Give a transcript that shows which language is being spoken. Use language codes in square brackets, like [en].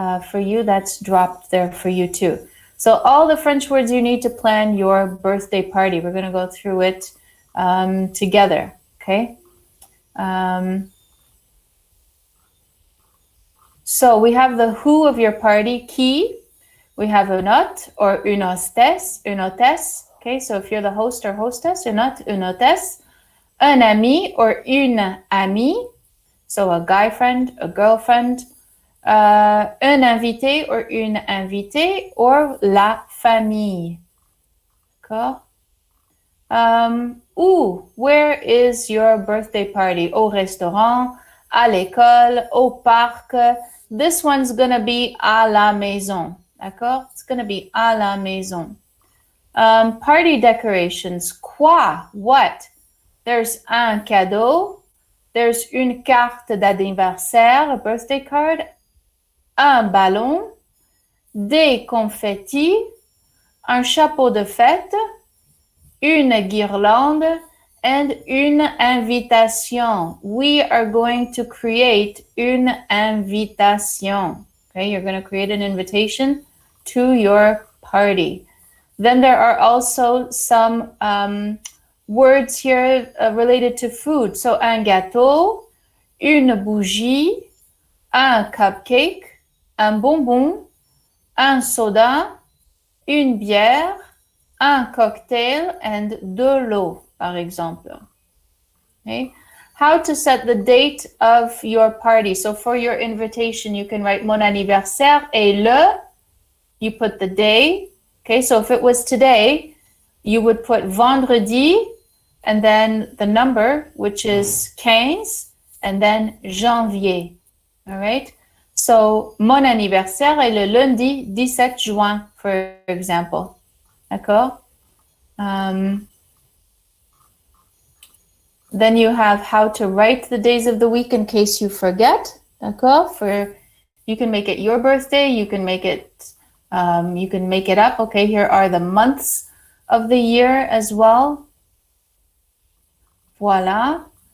[en] For you, that's dropped there for you too. So all the French words you need to plan your birthday party. We're going to go through it together, okay? So we have the who of your party, qui. We have [fr] un hôte [en] or [fr] une hostesse, [en] okay? So if you're the host or hostess, [fr] un hôte, une hôtesse. Un ami [en] or [fr] une amie. [en] So a guy friend, a girlfriend. [fr] Un invité [en] or [fr] une invitée [en] or [fr] la famille. D'accord? Où? [en] Where is your birthday party? [fr] Au restaurant, à l'école, au parc. [en] This one's gonna be [fr] à la maison. D'accord? [en] It's gonna be [fr] à la maison. [en] Party decorations. [fr] Quoi? [en] What? There's [fr] un cadeau. [en] There's [fr] une carte d'anniversaire, [en] a birthday card. [fr] Un ballon, des confettis, un chapeau de fête, une guirlande, [en] and [fr] une invitation. [en] We are going to create [fr] une invitation. [en] Okay, you're going to create an invitation to your party. Then there are also some words here related to food. [fr] So un gâteau, une bougie, un cupcake, un bonbon, un soda, une bière, un cocktail, [en] and [fr] de l'eau, par exemple. [en] Okay. How to set the date of your party. So for your invitation, you can write [fr] mon anniversaire est le, [en] you put the day. Okay, so if it was today, you would put vendredi, and then the number, which is 15, and then janvier. All right. [fr] So, mon anniversaire est le lundi 17 juin, [en] for example. [fr] D'accord? [en] Then you have how to write the days of the week in case you forget. [fr] D'accord? [en] You can make it your birthday. You can make it up. Okay, here are the months of the year as well. [fr] Voila.